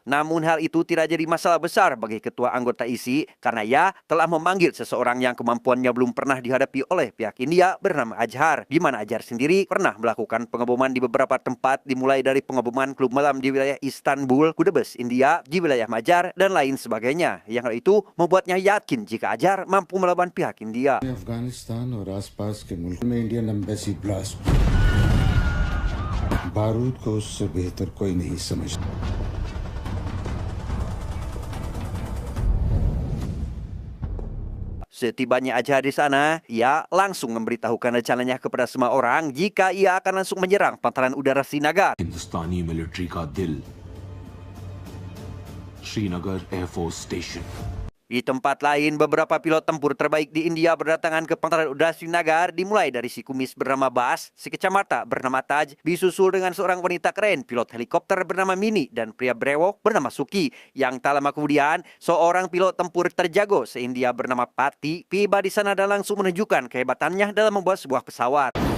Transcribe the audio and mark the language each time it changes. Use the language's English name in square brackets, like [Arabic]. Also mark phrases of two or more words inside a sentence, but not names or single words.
[Indonesian] Namun hal itu tidak jadi masalah besar bagi ketua anggota ISI karena ia telah memanggil seseorang yang kemampuannya belum pernah dihadapi oleh pihak India bernama Azhar, di mana Azhar sendiri pernah melakukan pengeboman di beberapa tempat dimulai dari pengeboman klub malam di wilayah Istanbul, Kudus, India, di wilayah Majar, dan lain sebagainya. Yang hal itu membuatnya yakin jika Azhar mampu melawan pihak India. [Hindi] अफगानिस्तान और आसपास के मुल्क में [English] Indian embassy blast [Hindi] बारूद को उससे बेहतर कोई नहीं समझता. [Indonesian] Setibanya Azhar di sana, ia langsung memberitahukan rencananya kepada semua orang jika ia akan langsung menyerang pangkalan udara Srinagar. [Hindi] हिंदुस्तानी मिलिट्री का दिल श्रीनगर एयरफोर्स स्टेशन. [Indonesian] Di tempat lain, beberapa pilot tempur terbaik di India berdatangan ke pangkalan udara Srinagar, dimulai dari si kumis bernama Bas, si kacamata bernama Taj, disusul dengan seorang wanita keren, pilot helikopter bernama Mini, dan pria brewok bernama Suki. Yang tak lama kemudian, seorang pilot tempur terjago se-India bernama Pati tiba di sana dan langsung menunjukkan kehebatannya dalam membuat sebuah pesawat.